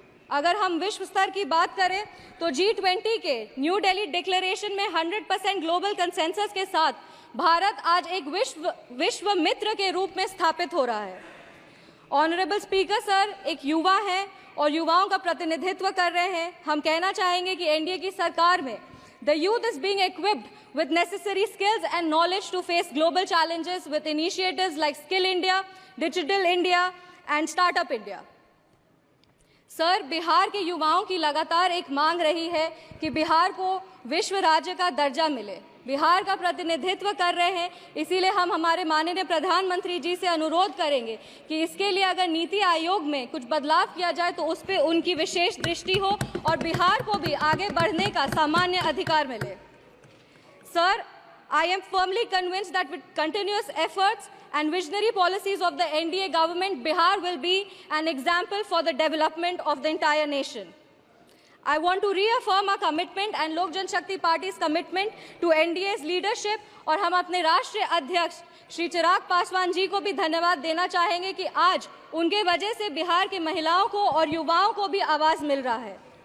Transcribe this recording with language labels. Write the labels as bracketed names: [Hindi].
[Hindi] अगर हम विश्व स्तर की बात करें तो G20 के न्यू दिल्ली डिक्लेरेशन में 100% ग्लोबल कंसेंसस के साथ भारत आज एक विश्व मित्र के रूप में स्थापित हो रहा है। ऑनरेबल स्पीकर सर एक युवा हैं और युवाओं का प्रतिनिधित्व कर रहे हैं। हम कहना चाहेंगे कि एनडीए की सरकार में [English] The youth is being equipped with necessary skills and knowledge to face global challenges with initiatives like Skill India, Digital India and Startup India. [Hindi] Sir, Bihar के युवाओं की लगातार एक मांग रही है कि बिहार को विश्व राज्य का दर्जा मिले। बिहार का प्रतिनिधित्व कर रहे हैं, इसीलिए हम हमारे माननीय प्रधानमंत्री जी से अनुरोध करेंगे कि इसके लिए अगर नीति आयोग में कुछ बदलाव किया जाए तो उस पर उनकी विशेष दृष्टि हो और बिहार को भी आगे बढ़ने का सामान्य अधिकार मिले। [English] Sir, I am firmly convinced that with continuous efforts and visionary policies of the NDA government, Bihar will be an example for the development of the entire nation. I want to reaffirm our commitment and Lok Janshakti Party's commitment to NDA's leadership [Hindi] और हम अपने राष्ट्रीय अध्यक्ष श्री चिराग पासवान जी को भी धन्यवाद देना चाहेंगे कि आज उनके वजह से बिहार की महिलाओं को और युवाओं को भी आवाज मिल रहा है।